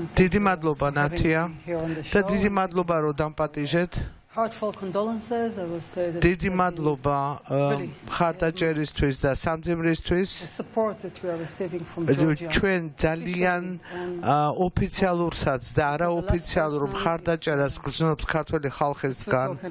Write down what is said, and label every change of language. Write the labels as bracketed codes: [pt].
[ka] დიდი მადლობა ნათია და დიდი მადლობა რომ დამპატიჟეთ. [en] Heartfelt condolences. I will say that [ka] დიდი მადლობა ხარდაჭერისთვის და სამძიმრისთვის. [en] the support that we are receiving from Georgia. [ka] ჩვენ ძალიან ოფიციალურსაც და არაოფიციალურ ხარდაჭერას გრძნობთ ქართული ხალხისგან.